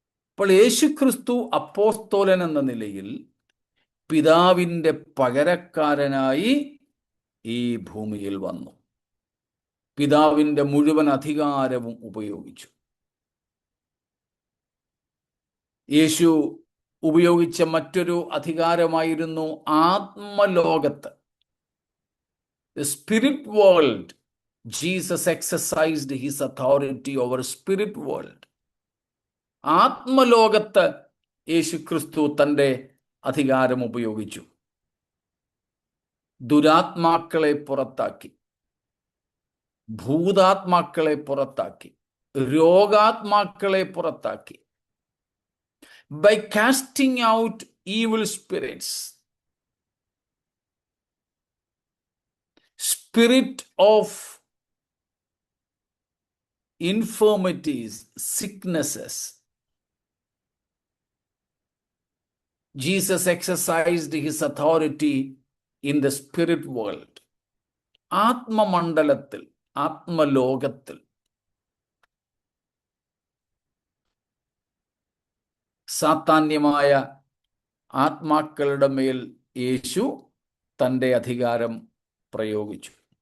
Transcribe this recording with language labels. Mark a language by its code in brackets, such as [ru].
[ml] അപ്പോൾ യേശുക്രിസ്തു അപ്പോസ്തലൻ എന്ന നിലയിൽ പിതാവിൻ്റെ പകരക്കാരനായി ഈ ഭൂമിയിൽ വന്നു. പിതാവിൻ്റെ മുഴുവൻ അധികാരവും ഉപയോഗിച്ചു. യേശു ഉപയോഗിച്ച മറ്റൊരു അധികാരമായിരുന്നു ആത്മലോകത്ത്. [en] The spirit world. Jesus exercised his authority over spirit world. [ml] ആത്മലോകത്ത് യേശുക്രിസ്തു തൻ്റെ അധികാരം ഉപയോഗിച്ചു. ദുരാത്മാക്കളെ പുറത്താക്കി, ഭൂതാത്മാക്കളെ പുറത്താക്കി, രോഗാത്മാക്കളെ പുറത്താക്കി. [en] By casting out evil spirits, spirit of infirmities, sicknesses, Jesus exercised his authority in the spirit world. [ml] ആത്മമണ്ഡലത്തിൽ, ആത്മലോകത്തിൽ സാത്താന്യമായ ആത്മാക്കളുടെ മേൽ യേശു തൻ്റെ അധികാരം പ്രയോഗിച്ചു.